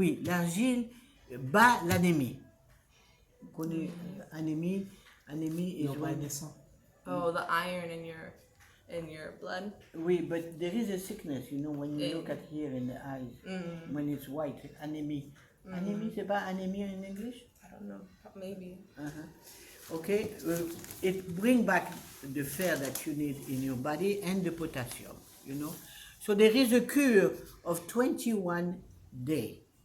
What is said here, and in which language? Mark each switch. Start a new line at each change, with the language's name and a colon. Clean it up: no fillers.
French: Oui, l'argile bat l'anémie. Vous connaissez anémie?
English: Anémie is
French: Non, pas
English: when...
French: naissant.
English: Oh, the iron in your blood.
French: Oui,
English: but there is a sickness, you know, when you look at here in the eyes, when it's white, anémie.
French: Anémie, c'est pas anémie
English: in English? I don't know. Maybe. Okay, it brings back the fer that you need in your body and the potassium, you know. So there is a cure of 21 days.